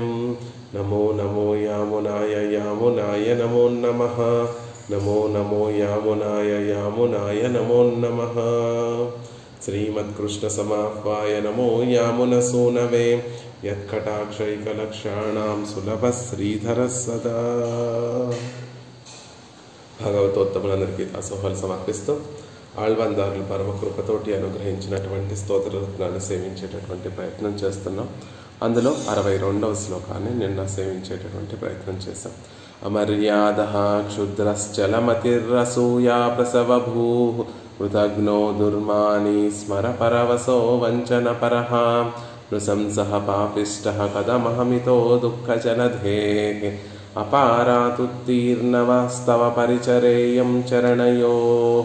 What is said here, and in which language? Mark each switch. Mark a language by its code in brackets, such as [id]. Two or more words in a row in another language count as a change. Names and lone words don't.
[sa] नमो नमो यामुनाय यामुनाय नमो नमः। नमो नमो यामुनाय यामुनाय नमो नमः। श्रीमत्कृष्णसमाह्वाय नमो यामुनसूनवे यत्कटाक्षैकलक्षाणां सुलभः श्रीधरः सदा। [te] భగవతోత్తములందరికీ దాసోహాలు సమర్పిస్తూ ఆళ్వాందారులు పరమకృపతోటి అనుగ్రహించినటువంటి స్తోత్రరత్నాన్ని సేవించేటటువంటి ప్రయత్నం చేస్తున్నాం. అందులో 62వ శ్లోకాన్ని నిన్న సేవించేటటువంటి ప్రయత్నం చేశాం. [sa] అమర్యాదః క్షుద్రశ్చలమతిరసూయా ప్రసవభూ కృతజ్ఞో దుర్మాని స్మర పరవసో వంచనపరః నృశంసః పాపిష్టః కథమహమితో దుఃఖజలధేః అపారాతుత్తీర్ణవస్తవ పరిచరేయం చరణయోః.